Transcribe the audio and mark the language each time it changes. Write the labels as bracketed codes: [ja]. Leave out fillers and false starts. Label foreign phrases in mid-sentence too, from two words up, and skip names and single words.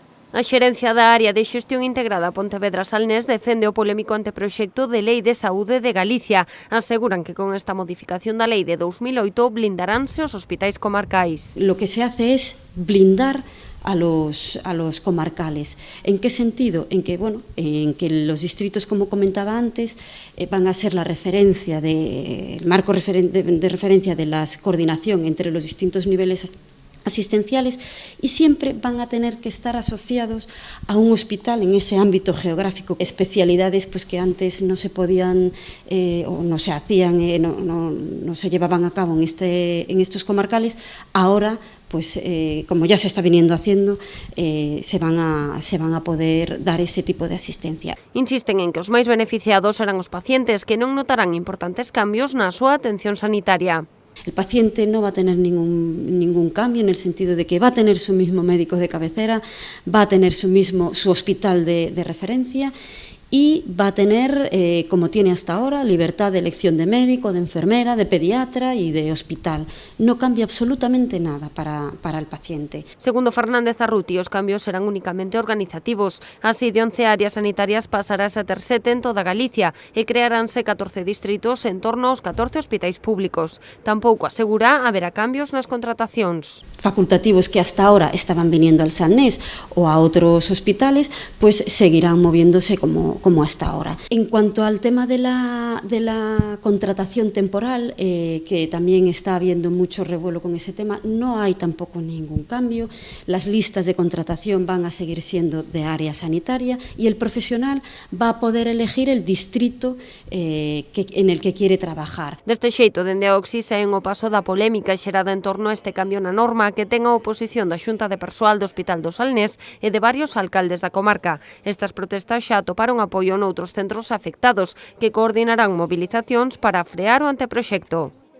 [gl] A xerencia da Área de Xestión Integrada Pontevedra Salnés defende o polémico anteproxecto de Lei de Saúde de Galicia. Aseguran que con esta modificación da Lei de 2008 blindaránse os hospitais comarcais. [es] Lo que se hace es blindar a los comarcales. ¿En qué sentido? En que los distritos, como comentaba antes, van a ser la referencia el marco de referencia de la coordinación entre los distintos niveles asistenciales y siempre van a tener que estar asociados a un hospital en ese ámbito geográfico. Especialidades pues que antes no se podían o no se hacían, no se llevaban a cabo en estos comarcales, ahora pues como ya se está viniendo haciendo, se van a poder dar ese tipo de asistencia. [gl] Insisten en que os máis beneficiados serán os pacientes que non notarán importantes cambios na súa atención sanitaria. [es] El paciente no va a tener ningún cambio en el sentido de que va a tener su mismo médico de cabecera, va a tener su hospital de referencia y va a tener, como tiene hasta ahora, libertad de elección de médico, de enfermera, de pediatra y de hospital. No cambia absolutamente nada para el paciente. [gl] Segundo Fernández Arruti, os cambios serán únicamente organizativos. Así, de 11 áreas sanitarias pasarás a ter 7 en toda Galicia e crearánse 14 distritos en torno aos 14 hospitais públicos. Tampouco asegura haberá cambios nas contratacións. [es] Facultativos que hasta ahora estaban viniendo al Salnés o a otros hospitales, pues seguirán moviéndose como hasta ahora. En cuanto al tema de la contratación temporal, que también está habiendo mucho revuelo con ese tema, no hay tampoco ningún cambio. Las listas de contratación van a seguir siendo de área sanitaria y el profesional va a poder elegir el distrito en el que quiere trabajar. [gl] Deste xeito, dende a Oxi saen o paso da polémica xerada en torno a este cambio na norma que ten a oposición da Xunta de Persoal do Hospital do Salnés e de varios alcaldes da comarca. Estas protestas xa atoparon apoio noutros centros afectados que coordinarán movilizacións para frear o anteproxecto.